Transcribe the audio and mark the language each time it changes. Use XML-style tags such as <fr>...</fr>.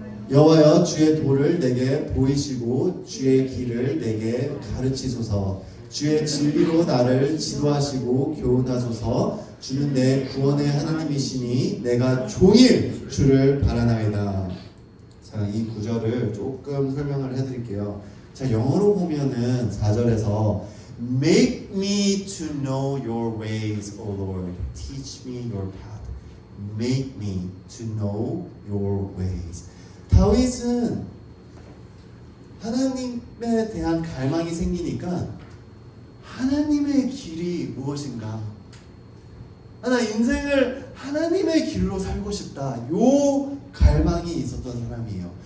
<ko>여호와여 주의 도를 내게 보이시고 주의 길을 내게 가르치소서. 주의 진리로 나를 지도하시고 교훈하소서. 주는 내 구원의 하나님이시니 내가 종일 주를 바라나이다. 자, 이 구절을 조금 설명을 해드릴게요. 자, 영어로 보면은 4절에서</ko> <en>Make me to know your ways, O Lord. Teach me your path. Make me to know your ways.</en> <ko>다윗은 하나님에 대한 갈망이 생기니까 하나님의 길이 무엇인가? 나 인생을 하나님의 길로 살고 싶다. 요 갈망이 있었던 사람이에요.</ko>